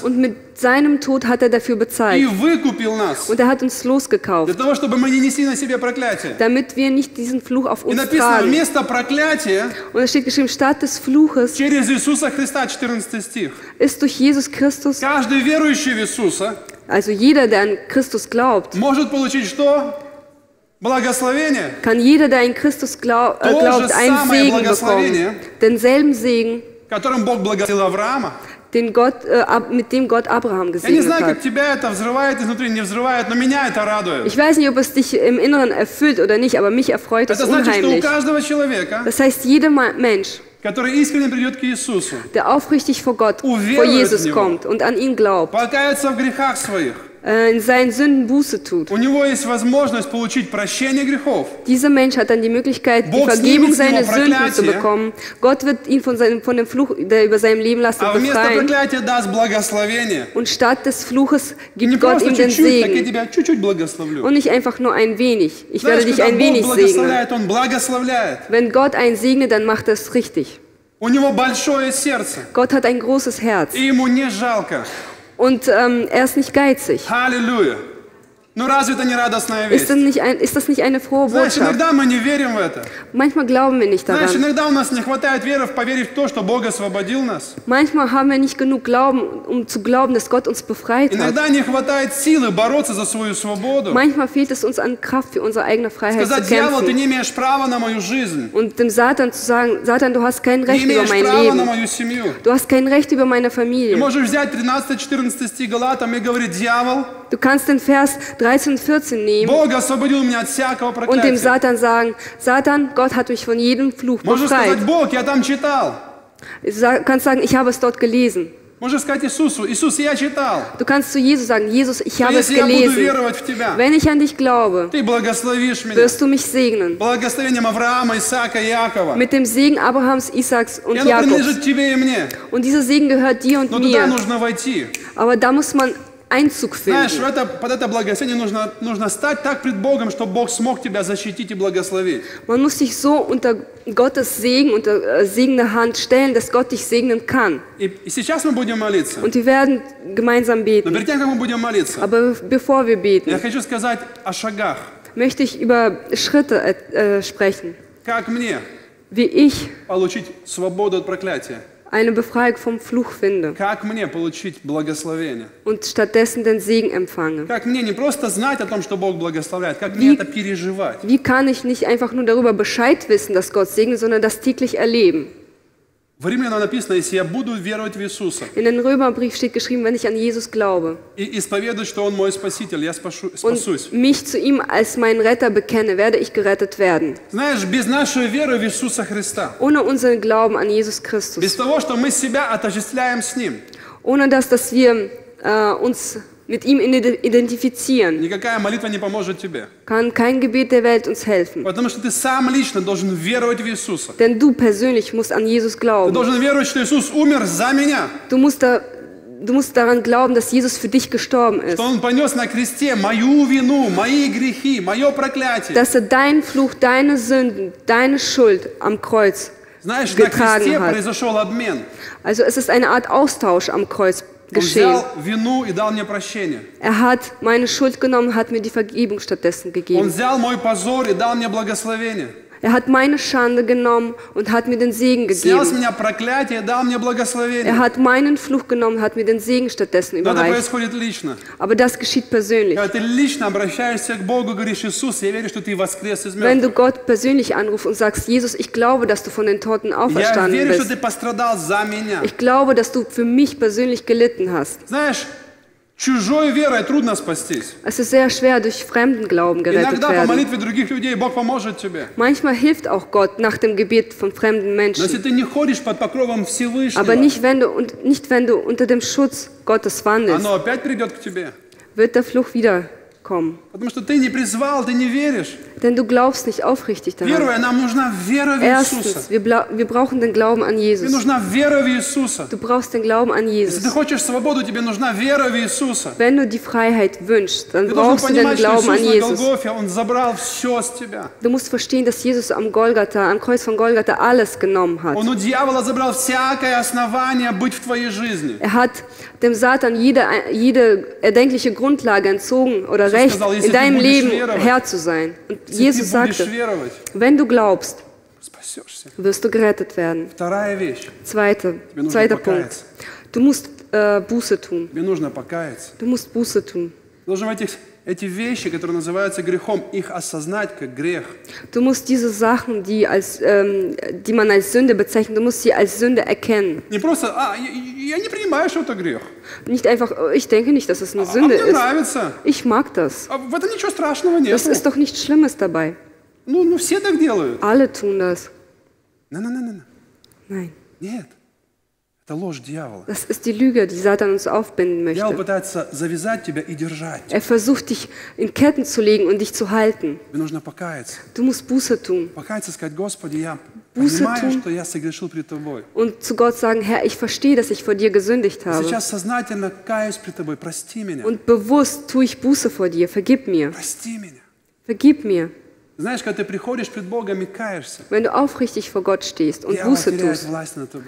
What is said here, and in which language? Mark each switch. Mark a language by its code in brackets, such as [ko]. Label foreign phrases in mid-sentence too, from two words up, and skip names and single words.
[de] Und mit seinem Tod hat er dafür [ru] И [de] bezahlt. [ru] выкупил нас. [de] Und er hat uns [ru] Для [de] losgekauft, [ru] того, чтобы мы не несли на себе проклятие. [de] damit wir nicht diesen Fluch auf [ru] И [de] uns [ru] написано, [de] tragen. [ru] вместо проклятия, [de] Und es steht geschrieben, statt des Fluches [ru] через Иисуса Христа, 14 стих. [de] ist durch Jesus Christus, [ru] Каждый верующий в Иисуса [de] also jeder, der an Christus glaubt, [ru] может получить что? Благословение. [de] kann jeder, der an Christus glaubt, einen [ru] самое [de] Segen [ru] благословение, [de] bekommen. Denselben Segen, [ru] Которым Бог благословил Авраама. [de] mit dem Gott Abraham [ru] Я не [de] gesegnet [ru] знаю, [de] hat. [ru] как тебя это взрывает изнутри, не взрывает, но меня это радует. [de] Ich weiß nicht, ob es dich im Inneren erfüllt oder nicht, aber mich erfreut es [ru] Это значит, что у [de] unheimlich. [ru] каждого человека, [de] Das heißt, jeder Mensch, [ru] который искренне придет к Иисусу, [de] der aufrichtig vor Gott, vor [ru] Uверует [de] Jesus [ru] в Него. [de] kommt und an ihn glaubt, [ru] покается в грехах своих, [de] in seinen Sünden Buße tut. [ru] у него есть возможность получить прощение грехов. [de] Dieser Mensch hat dann die Möglichkeit, die [ru] Bog [de] Vergebung [ru] sniemet с него [de] seiner Sünden zu [ru] проклятие. [de] bekommen. Gott wird ihn von dem Fluch, der über seinem Leben lastet, [ru] А вместо [de] befreien. [ru] проклятия даст благословение. [de] Und statt des Fluches [ru] И не [de] gibt Gott [ru] просто [de] ihm den [ru] чуть-чуть, так я [de] Segen. [ru] тебя чуть-чуть благословлю. [de] Und nicht einfach nur ein wenig. Ich werde [ru] Знаешь, [de] dich [ru] когда [de] ein [ru] Бог [de] wenig segnen. [ru] благословляет, Он благословляет. [de] Wenn Gott einen segnet, dann macht er es richtig. [ru] У него большое сердце, [de] Gott hat ein großes Herz. [ru] и ему не жалко. [de] Und er ist nicht geizig. [ru] Аллилуйя. Ну разве это не радостная весть? [de] Ist das nicht eine frohe [ru] Знаешь, [de] Botschaft? [ru] иногда мы не верим в это. [de] Manchmal glauben wir nicht [ru] Знаешь, [de] daran. [ru] иногда у нас не хватает веры поверить в то, что Бог освободил нас. [de] Manchmal haben wir nicht genug Glauben, um zu glauben, dass Gott uns befreit hat. [ru] Иногда не хватает силы бороться за свою свободу. [de] Manchmal fehlt es uns an Kraft, für unsere eigene Freiheit zu [ru] Сказать, дьявол, ты [de] kämpfen. [ru] не имеешь права на мою жизнь. [de] Und dem Satan zu sagen, Satan, du hast kein [ru] Не [de] Recht über [ru] имеешь [de] mein [ru] права на [de] Leben. [ru] мою семью. [de] Du hast kein Recht über meine [ru] Ты [de] Familie. [ru] можешь взять 13-14 стих Галатам и говорить, дьявол, [de] Du kannst den Vers 13 und 14 nehmen [ru] Бог освободил меня от всякого [de] und dem [ru] проклятия. [de] Satan sagen, Satan, Gott hat mich von jedem Fluch [ru] Можешь [de] befreit. [ru] сказать, Бог, я там читал. [de] Du kannst sagen, ich habe es dort gelesen. [ru] Можешь сказать Иисусу, Иисус, я читал. [de] Du kannst zu Jesus sagen, Jesus, ich [ru] Что [de] habe es [ru] если я буду [de] gelesen. [ru] веровать в Тебя, [de] Wenn ich an dich glaube, [ru] Ты благословишь меня. [de] wirst du mich segnen. [ru] Благословением Авраама, Исаака и Якова. [de] Mit dem Segen Abrahams, Isaacs und [ru] И оно [de] Jakobs. [ru] принадлежит тебе и мне. [de] Und dieser Segen gehört dir und [ru] Но туда [de] mir. [ru] нужно войти. [de] Aber da muss man Einzug [ru] Знаешь, [de] finden. [ru] под это благословение нужно стать так пред Богом, чтобы Бог смог тебя защитить и благословить. [de] Man muss sich so unter Gottes Segen, unter segnende Hand stellen, dass Gott dich segnen kann. [ru] И сейчас мы будем молиться. [de] Und wir werden gemeinsam [ru] Но [de] beten. [ru] перед тем, как мы будем молиться, [de] Aber bevor wir beten, [ru] я хочу сказать о шагах. [de] möchte ich über Schritte sprechen, [ru] Как мне [de] wie ich [ru] получить свободу от проклятия? [de] eine Befreiung vom Fluch finde [ru] Как мне получить благословение? [de] und stattdessen den Segen empfange. [ru] Как мне не просто знать о том, что Бог благословляет, как мне это переживать? [de] Wie kann ich nicht einfach nur darüber Bescheid wissen, dass Gott segnet, sondern das täglich erleben? [ru] В Римлянам написано, если я буду веровать в Иисуса [de] In den Römerbrief steht geschrieben, wenn ich an Jesus glaube [ru] и исповедую, что Он мой Спаситель, я спасусь. [de] und mich zu ihm als meinen Retter bekenne, werde ich gerettet werden. [ru] Знаешь, без нашей веры в Иисуса Христа, [de] Ohne unseren Glauben an Jesus Christus, [ru] без того, что мы себя отождествляем с Ним, [de] ohne dass wir uns mit ihm identifizieren, [ru] никакая молитва не поможет тебе. [de] kann kein Gebet der Welt uns helfen. [ru] Потому что ты сам лично должен веровать в Иисуса. [de] Denn du persönlich musst an Jesus [ru] Ты [de] glauben. [ru] должен веровать, что Иисус умер за меня, [de] Du musst daran glauben, dass Jesus für dich gestorben ist. [ru] что Он понес на кресте мою вину, мои грехи, мое проклятие. [de] Dass er deinen Fluch, deine Sünden, deine Schuld am Kreuz [ru] Знаешь, на кресте [de] getragen hat. [ru] произошел обмен. [de] Also es ist eine Art Austausch am Kreuz geschehen. [ru] взял вину и дал мне прощение. [de] Er hat meine Schuld genommen, hat mir die Vergebung stattdessen [ru] Он [de] gegeben. [ru] взял мой позор и дал мне благословение. [de] Er hat meine Schande genommen und hat mir den Segen [ru] Снял с [de] gegeben. [ru] меня проклятие и дал мне благословение. [de] Er hat meinen Fluch genommen, hat mir den Segen stattdessen [ru] Но это [de] überreicht. [ru] происходит лично. [de] Aber das geschieht persönlich. [ru] Когда ты лично обращаешься к Богу, говоришь: Иисус, я верю, что ты воскрес из [de] Wenn [ru] мертвых. [de] du Gott persönlich anrufst und sagst, Jesus, ich glaube, dass du von den Toten [ru] Я [de] auferstanden [ru] верю, что [de] bist. [ru] ты пострадал за меня. [de] Ich glaube, dass du für mich persönlich gelitten hast. [ru] Знаешь, чужой верой трудно спастись. [de] Es ist sehr schwer, durch Fremdenglauben gerettet [ru] Иногда по [de] werden. [ru] молитве других людей Бог поможет тебе. [de] Manchmal hilft auch Gott nach dem Gebet von fremden [ru] Но если [de] Menschen. [ru] ты не ходишь под покровом Всевышнего, [de] Aber nicht wenn du unter dem Schutz Gottes wandelst, [ru] оно опять придет к тебе. [de] wird der Fluch wiederkommen. [ru] Потому что ты не призвал, ты не веришь. [de] Denn du glaubst nicht aufrichtig daran. [ru] Первое, нам нужна вера в Иисуса. [de] Erstens, wir brauchen den Glauben an [ru] Тебе [de] Jesus. [ru] нужна вера в Иисуса. [de] Du brauchst den Glauben an [ru] Если ты [de] Jesus. [ru] хочешь свободу, тебе нужна вера в Иисуса. [de] Wenn du die Freiheit wünschst, dann [ru] Ты должен [de] brauchst du den [ru] понимать, что [de] Glauben an [ru] Иисус на [de] Jesus. [ru] Голгофе, Он забрал все с тебя. [de] Du musst verstehen, dass Jesus am Kreuz von Golgatha alles genommen hat. [ru] Он у дьявола забрал всякое основание быть в твоей жизни. [de] Er hat dem Satan jede erdenkliche Grundlage entzogen oder Jesus Recht, [ru] сказал, если [de] in [ru] ты [de] deinem [ru] будешь [de] Leben [ru] веровать, [de] Herr zu sein. Und [ru] Если [de] Jesus [ru] ты будешь [de] sagte, [ru] веровать, [de] wenn du glaubst, [ru] спасешься. [de] wirst du gerettet werden. [ru] Вторая вещь. [de] Zweiter [ru] нужно [de] Punkt. [ru] покаяться. [de] Du musst Buße tun. [ru] Тебе нужно покаяться. [de] Du musst Buße tun. [ru] Ты должен эти вещи, которые называются грехом, их осознать как грех. [de] Du musst diese Sachen, die man als Sünde bezeichnet, du musst sie als Sünde erkennen. [ru] Не просто, я не принимаю, что это грех. [de] Nicht einfach, ich denke nicht, dass es eine [ru] А [de] Sünde [ru] мне [de] ist. [ru] нравится. [de] Ich mag das. [ru] А в этом ничего страшного нет. [de] Es ist doch nichts Schlimmes dabei. [ru] Ну, все так делают. [de] Alle tun das. [ru] Не. [de] Nein, [ru] Нет. Это ложь дьявола. [de] das ist die Lüge, die Satan uns aufbinden [ru] Дьявол [de] möchte. [ru] пытается завязать тебя и держать. [de] Er versucht, dich in Ketten zu legen und dich zu halten. [ru] Тебе нужно покаяться. [de] Du musst Buße tun [ru] Покаяться и сказать: Господи, я [de] Buße [ru] понимаю, [de] tun. [ru] что я согрешил пред Тобой. [de] und zu Gott sagen, Herr, ich verstehe, dass ich vor dir gesündigt habe. [ru] Сейчас сознательно каюсь пред Тобой. Прости меня. [de] Und bewusst tue ich Buße vor dir. Vergib mir. [ru] Прости меня. [de] Vergib mir. [ru] Знаешь, когда ты приходишь пред Богом и каешься, [de] Wenn du aufrichtig vor Gott stehst und [ru] дьявол [de] Buße [ru] теряет [de] tust, [ru] власть над тобой.